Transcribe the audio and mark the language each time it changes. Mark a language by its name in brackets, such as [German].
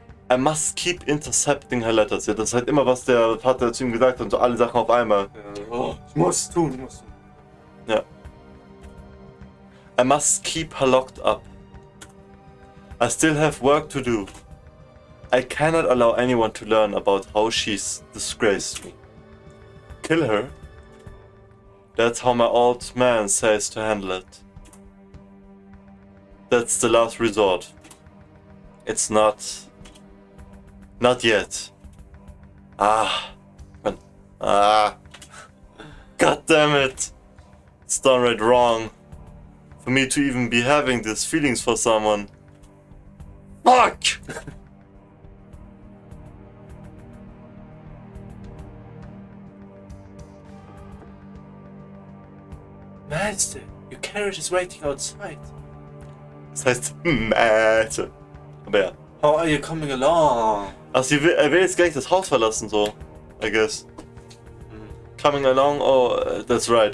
[English] I must keep intercepting her letters. [German] Ja, das ist halt immer, was der Vater zu ihm gesagt hat und so alle Sachen auf einmal. Ja. Oh, ich muss tun. Ja. [English] I must keep her locked up. I still have work to do. I cannot allow anyone to learn about how she's disgraced me. Kill her? That's how my old man says to handle it. That's the last resort. It's not... Not yet. Ah. God damn it. It's downright wrong. For me to even be having these feelings for someone. Fuck! Master, your carriage is waiting outside. [German] Das heißt Mäte. Aber ja. [English] How are you coming along? [German] Also er will jetzt gleich das Haus verlassen, so. [English] I guess. Coming along, oh, that's right.